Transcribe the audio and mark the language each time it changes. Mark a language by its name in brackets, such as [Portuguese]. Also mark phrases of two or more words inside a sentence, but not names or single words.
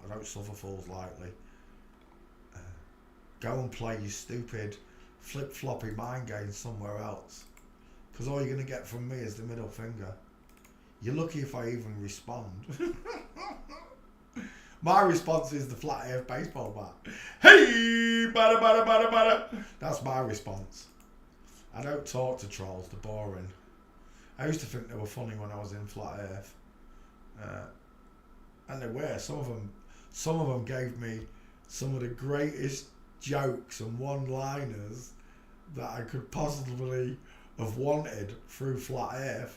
[English] I don't suffer fools lightly. Go and play your stupid flip-floppy mind game somewhere else. Because all you're going to get from me is the middle finger. You're lucky if I even respond. My response is the flat earth baseball bat. Hey, bada bada bada bada. That's my response. I don't talk to trolls, they're boring. I used to think they were funny when I was in flat earth. And they were. Some of them gave me some of the greatest jokes and one-liners that I could possibly have wanted through flat earth.